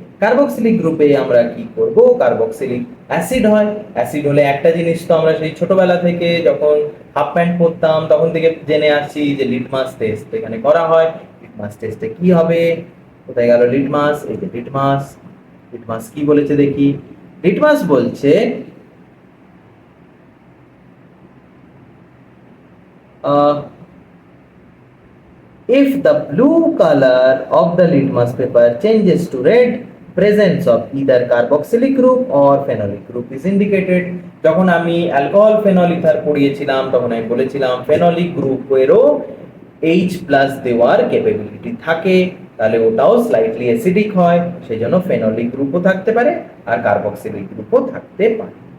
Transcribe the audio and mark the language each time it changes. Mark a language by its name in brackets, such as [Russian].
[Bangla] Carboxylic গ্রুপে আমরা কি করব, কার্বক্সিলিক অ্যাসিড হয়। অ্যাসিড হলে একটা জিনিস তো আমরা সেই ছোটবেলা থেকে যখন হাফ প্যান্ট পরতাম তখন থেকে জেনে আসছি যে লিটমাস টেস্ট এখানে করা হয়। লিটমাস টেস্টে কি হবে, কোথায় গেল লিটমাস, এই যে লিটমাস। লিটমাস কি বলেছে দেখি, লিটমাস বলছে [English] if the blue color of the litmus paper changes to red, presence of either carboxylic group or phenolic group is indicated. [Bangla] যখন আমি অ্যালকোহল ফেনল ইথার পড়িয়েছিলাম তখন আমি বলেছিলাম ফেনলিক গ্রুপেরও H+ দেওয়ার ক্যাপাবিলিটি থাকে, তাহলে ওটাও স্লাইটলি অ্যাসিডিক হয়, সেই জন্য ফেনলিক গ্রুপও থাকতে পারে আর কার্বক্সিলিক গ্রুপও থাকতে পারে।